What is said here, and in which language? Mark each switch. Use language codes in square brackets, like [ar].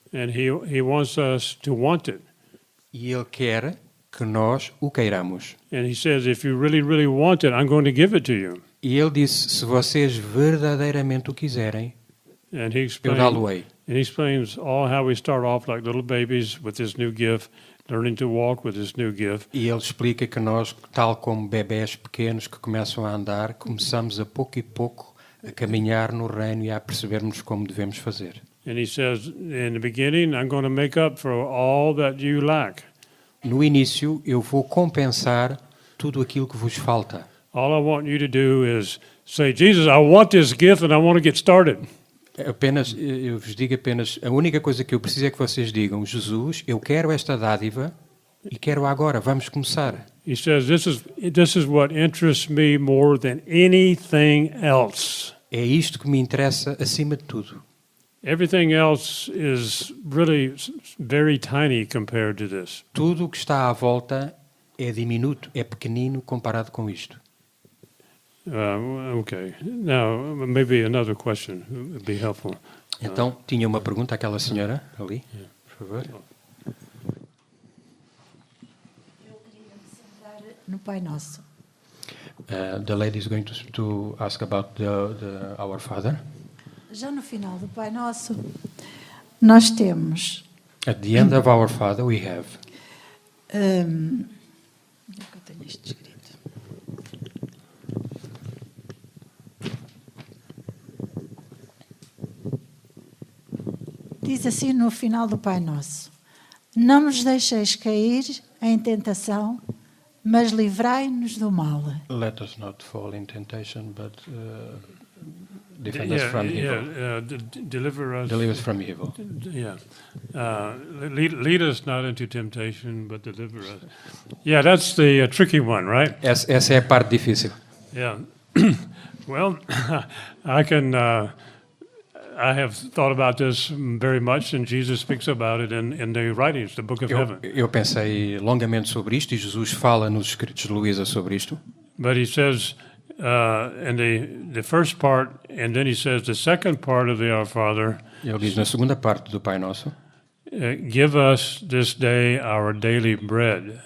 [en] And he wants us to want it. [pt] E Ele quer que nós o queiramos. [en] And he says, if you really, really want it, I'm going to give it to you. [pt] E Ele disse, se vocês verdadeiramente o quiserem, [en] And he [pt] eu dá-lo-ei. [en] explains all how we start off like little babies with this new gift, learning to walk with this new gift. [pt] E Ele explica que nós, tal como bebés pequenos que começam a andar, começamos a pouco e pouco a caminhar no reino e a percebermos como devemos fazer. [en] And he says, in the beginning, I'm going to make up for all that you lack. [pt] No início, eu vou compensar tudo aquilo que vos falta. [en] All I want you to do is say, Jesus, I want this gift and I want to get started. [pt] Eu vos digo apenas, a única coisa que eu preciso é que vocês digam, Jesus, eu quero esta dádiva e quero agora, vamos começar. [en] He says, this is what interests me more than anything else. [pt] É isto que me interessa acima de tudo. [en] Everything else is really very tiny compared to this. [pt] Tudo o que está à volta é diminuto, é pequenino comparado com isto. [en] Okay. Now, maybe another question would be helpful. [pt] Então, tinha uma pergunta àquela senhora ali, por favor. Eu queria me centrar no Pai Nosso. [en] The lady is going to ask about our Father. [pt] Já no final do Pai Nosso, nós temos. [en] At the end of our Father we have. [pt] Onde é que eu tenho isto escrito? Diz assim no final do Pai Nosso: não nos deixeis cair em tentação, mas livrai-nos do mal. [en] Let us not fall in temptation, but defend us from evil. Deliver us. Deliver us from evil. Yeah. Lead us not into temptation, but deliver us. Yeah, that's the tricky one, right? [pt] Essa é a parte difícil. [en] Yeah. Well, I have thought about this very much, and Jesus speaks about it in the writings, the Book of Heaven. [pt] Eu pensei longamente sobre isto e Jesus fala nos escritos de Luísa sobre isto. [en] But he says in the first part, and then he says the second part of the Our Father, [pt] Ele diz na segunda parte do Pai Nosso, [en] give us this day our daily bread.